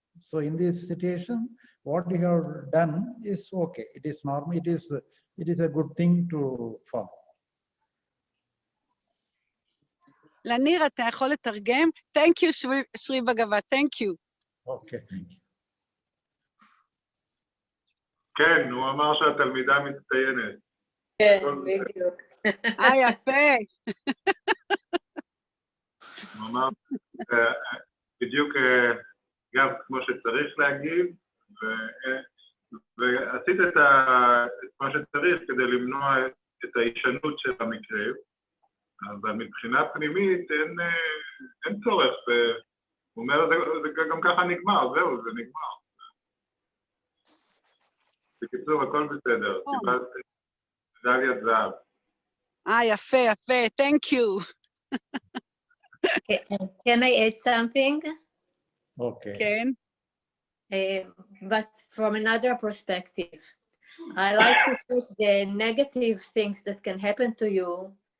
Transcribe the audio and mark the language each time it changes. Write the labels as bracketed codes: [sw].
[en] So in this situation, what we have done is okay. It is normal. It is a good thing to follow. [he] לניר, אתה יכול לתרגם? [en] Thank you, שרי בגבה, thank you. Okay, thank you. [he] כן, הוא אמר שהתלמידה מצטיינת. כן, בדיוק. יפה. הוא אמר בדיוק גם כמו שצריך להגיב, ועשית את מה שצריך כדי למנוע את ההישנות של המקרה. אבל מבחינה פנימית אין צורך, הוא אומר, זה גם ככה נגמר, זהו, זה נגמר. בקיצור, הכל בסדר, קיבלת מדליית זהב. יפה, יפה, [en] thank you. Can I add something? Okay. [he] כן. [en] But from another perspective. I like to put the negative things that can happen to you.